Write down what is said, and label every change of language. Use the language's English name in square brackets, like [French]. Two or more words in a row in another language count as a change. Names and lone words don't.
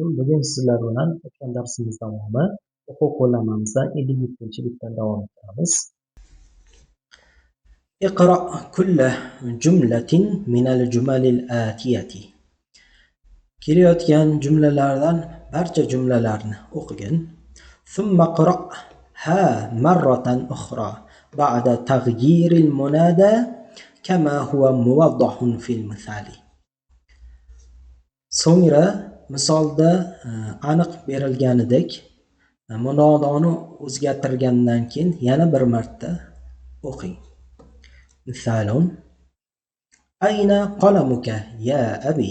[Uzbek] Bugun sizlar bilan o'tgan darsimiz davomi o'quv qo'llanmamizdan 57-bitdan davom ettiramiz. [Arabic] اقرأ كل جملة من الجمل الآتية. [Uzbek] Kelayotgan jumlalardan barcha jumlalarni o'qigin. [Arabic] ثم اقرأها مرة أخرى بعد تغيير المنادى كما هو موضح في المثال. [Uzbek] So'ngra misolda aniq berilganidek munodoni o'zgartirgandan keyin yana bir marta o'qing. [Arabic] مثال أين قلمك يا أبي.